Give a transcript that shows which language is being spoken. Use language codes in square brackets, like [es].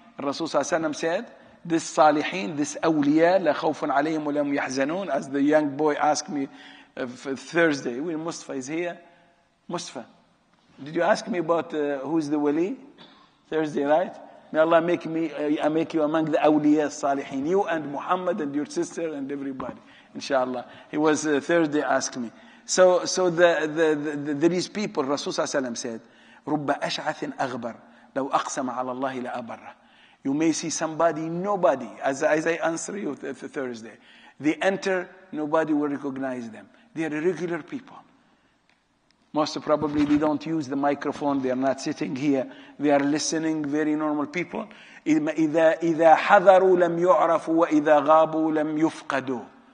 [en] Rasul ﷺ said, this salihin, this awliya, [ar] la khawfun alayhim wa lam yahzanun, [en] as the young boy asked me Thursday, Mustafa is here. Mustafa, did you ask me about who's the wali? Thursday, right? May Allah make you among the awliya salihin, you and Muhammad and your sister and everybody, inshallah. He was Thursday asked me. So there is people, Rasul ﷺ said, [ar] رُبَّ أَشْعَثٍ أَغْبَرٍ لَوْ أَقْسَمَ عَلَى اللَّهِ لَأَبَرَّ. [en] You may see somebody, nobody, as I answer you Thursday, they enter, nobody will recognize them. They are regular people. Most probably they don't use the microphone, they are not sitting here, they are listening, very normal people. [ar] إِذَا حَذَرُوا لَمْ يُعْرَفُوا وَإِذَا غَابُوا لَمْ يُفْقَدُوا.